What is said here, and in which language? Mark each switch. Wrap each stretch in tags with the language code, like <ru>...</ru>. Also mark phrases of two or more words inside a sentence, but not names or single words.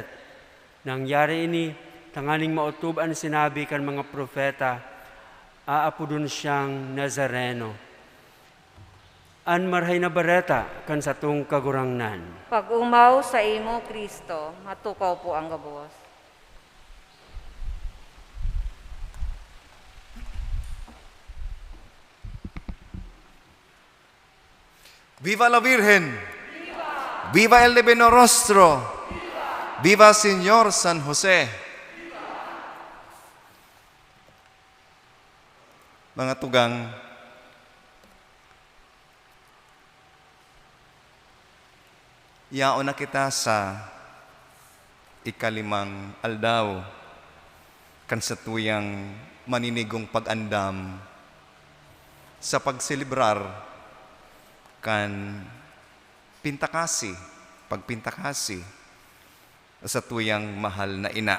<bik>Nangyari ini, tanganing mautob ang sinabi kan mga propeta, aapodon siyang Nazareno. An marhay na bareta kan satong kagurangnan. Pag-umaw sa imo Kristo, matukaw po ang gabos.</bik> <es>Viva la Virgen! Viva el Divino Rostro! Viva Señor San Jose!</es> <bik>Mga tugang, yaon na kita sa ikalimang aldaw kan sa tuyang maninigong pag-andam sa pagselebrar kan pintakasi, pagpintakasi sa tuyang mahal na ina.</bik>